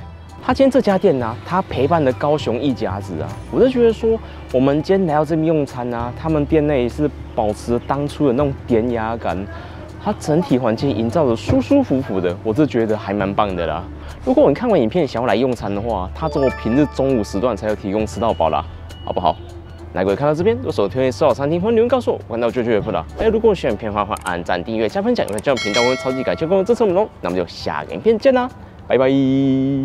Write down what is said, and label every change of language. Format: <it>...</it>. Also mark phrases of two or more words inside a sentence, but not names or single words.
<zh>他今天這家店啊，他陪伴了高雄一甲子啊，我就覺得說，我們今天來到這邊用餐啊，他們店內是保持當初的那種典雅感，它整體環境營造的舒舒服服的，我是覺得還蠻棒的啦。如果你看完影片想要來用餐的話，它只有平日中午時段才有提供吃到飽啦，好不好？那各位看到這邊，有所推薦吃好餐廳，歡迎留言告訴我，我看到就回復啦。如果喜歡影片的話，按讚、訂閱、加分享，有人這樣頻道我會超級感謝各位支持我們哦。那麼就下個影片見啦，拜拜。</zh>